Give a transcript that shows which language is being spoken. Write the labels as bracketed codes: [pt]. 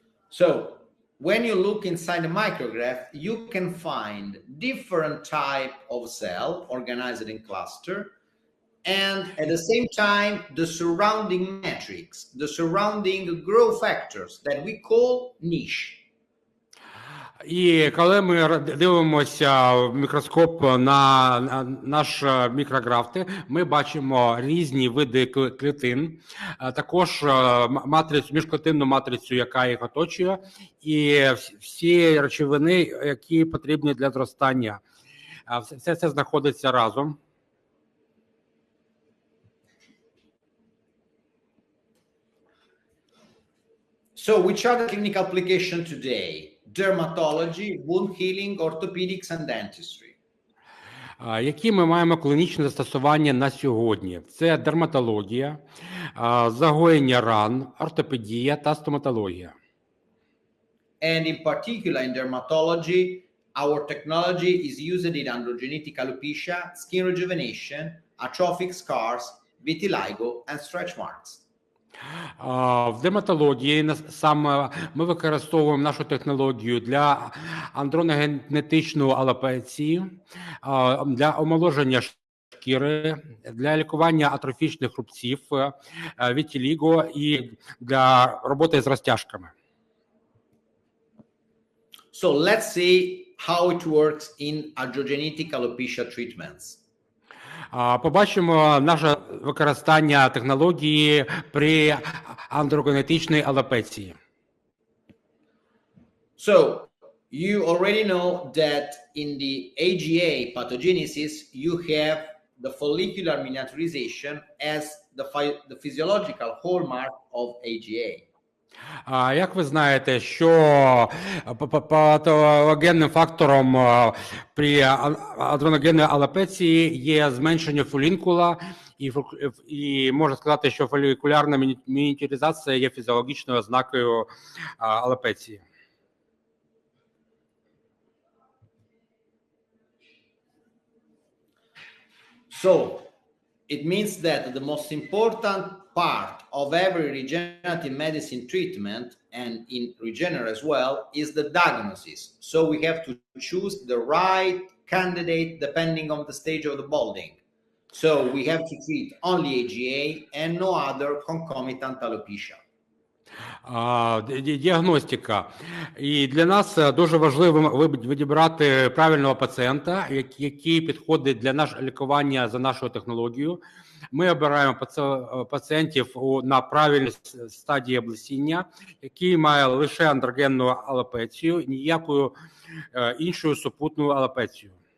[en] So, when you look inside the micrograph, you can find different type of cell organized in cluster, and at the same time, the surrounding matrix, the surrounding growth factors that we call niche. [uk] І коли ми дивимося в мікроскоп на наш мікрографти, ми бачимо різні види клітин, також міжклітинну матрицю, яка їх оточує, і всі речовини, які потрібні для зростання. Все це знаходиться разом. [en] So which are the clinical applications today? Dermatology, wound healing, orthopedics and dentistry. [uk] Які ми маємо клінічне застосування на сьогодні? Це дерматологія, загоєння ран, ортопедія та стоматологія. [en] And in particular in dermatology, our technology is used in androgenetic alopecia, skin rejuvenation, atrophic scars, vitiligo and stretch marks. [uk] В дерматології саме ми використовуємо нашу технологію для андрогенетичної алопеції, для омоложення шкіри, для лікування атрофічних рубців, вітіліго і для роботи з розтяжками. [en] So let's see how it works in androgenetic alopecia treatments. [uk] Побачимо наше використання технології при андрогенетичній алопеції. [en] So you already know that in the AGA pathogenesis, you have the follicular miniaturization as the physiological hallmark of AGA. [uk] Як ви знаєте, що патогенним фактором при андрогенній алопеції є зменшення фолікула, і можна сказати, що фолікулярна мініатюризація є фізіологічною ознакою алопеції. [en] So it means that the most important part of every regenerative medicine treatment, and in Regenera as well, is the diagnosis. So we have to choose the right candidate depending on the stage of the balding. So we have to treat only AGA and no other concomitant alopecia. [uk] Діагностика. І для нас дуже важливо відібрати правильного пацієнта, який підходить для нашого лікування за нашою технологією. Ми обираємо пацієнтів на правильній стадії облесіння, який має лише андрогенну алопецію, ніякою іншою супутною алопецією.